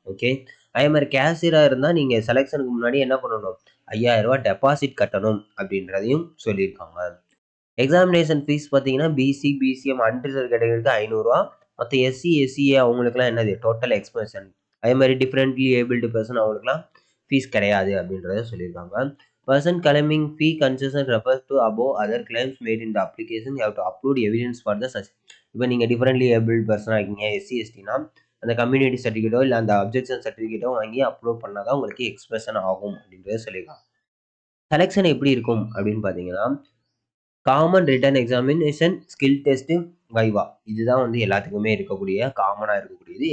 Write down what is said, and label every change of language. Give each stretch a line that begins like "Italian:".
Tamil: Okay, அதே மாதிரி கேஷியராக இருந்தால் நீங்கள் செலெக்ஷனுக்கு முன்னாடி என்ன பண்ணணும் 5,000 ரூபா டெபாசிட் கட்டணும் அப்படின்றதையும் சொல்லியிருக்காங்க. எக்ஸாமினேஷன் ஃபீஸ் பார்த்தீங்கன்னா பிசி, பிசிஎம் அன்ரிசர்வ் கேட்டகரிக்கு 500 ரூபா. மற்ற எஸ்சி, எஸ்சிஏ அவங்களுக்குலாம் என்னது டோட்டல் எக்ஸ்பென்ஷன். அதே மாதிரி டிஃப்ரெண்ட்லி ஏபிள்டு பர்சன் அவங்களுக்குலாம் ஃபீஸ் கிடையாது அப்படின்றத சொல்லியிருக்காங்க.
English: Person claiming fee concession refers to above other claims made in the application. You have to upload evidence for the such.
Tamil: இப்போ நீங்கள் டிஃபரெண்ட்லி ஏபிள்டு பர்சனாக இருக்கீங்க, எஸ்சி எஸ்டினா அந்த கம்யூனிட்டி சர்டிஃபிகேட்டோ இல்லை அந்த அப்ஜெக்ஷன் சர்டிஃபிகேட்டோ வாங்கி அப்லோட் பண்ணால் தான் உங்களுக்கு எக்ஸ்பிரஷன் ஆகும் அப்படின்றத சொல்லியிருக்காங்க. செலெக்ஷன் எப்படி இருக்கும் அப்படின்னு பார்த்தீங்கன்னா common return examination, skill test, வைவா இதுதான் வந்து எல்லாத்துக்குமே இருக்கக்கூடிய காமனாக இருக்கக்கூடியது.